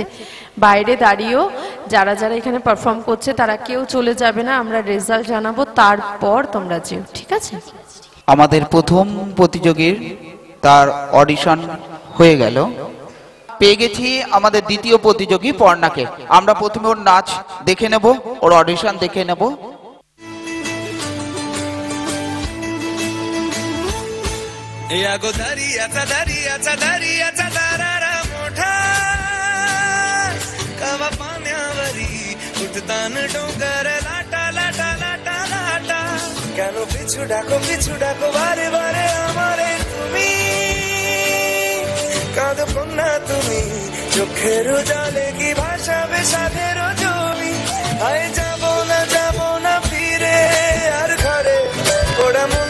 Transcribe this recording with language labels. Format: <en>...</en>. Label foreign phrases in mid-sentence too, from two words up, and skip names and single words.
<bn>বাইরে দাঁড়িয়েও যারা যারা এখানে পারফর্ম করছে তারা কেউ চলে যাবে না, আমরা রেজাল্ট জানাবো, তারপর তোমরা যেও, ঠিক আছে? আমাদের প্রথম প্রতিযোগীর তার অডিশন হয়ে গেল, পেয়ে গেছি আমাদের দ্বিতীয় প্রতিযোগী পর্ণাকে। আমরা প্রথমে ওর নাচ দেখে নেব, ওর অডিশন দেখে নেব।</bn> <mr>या गो दरियाचा दरारा मोठा कवा पाण्यावरी उठतान डोंगर लाटा लाटा लाटा लाटा</mr> <bn>কেন পিছু ডাকো বারে বারে আমারে তুমি কাঁদো কন্যা তুমি চোখের জলে কি ভাসাবে সাধের জমি আয় যাব না ফিরে আর ঘরে ওরা মন</bn>